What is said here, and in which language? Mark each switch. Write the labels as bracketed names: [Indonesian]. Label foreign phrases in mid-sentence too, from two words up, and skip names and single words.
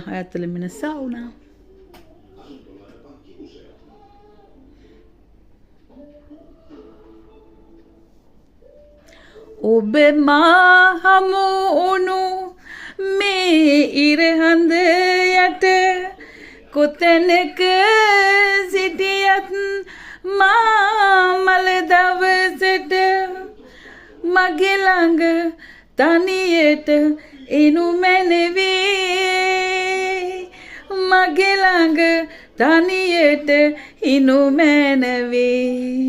[Finnish] Ajattelen mennä saunaan. [Sinhala] ඔබේ මහමුණු මේ ඉරහඳ යටේ කොතැනක සිටියත් මාමල දවසට මගේ ළඟ තනියට එනු මැනවේ මගේ ළඟ තනියට එනු මැනවේ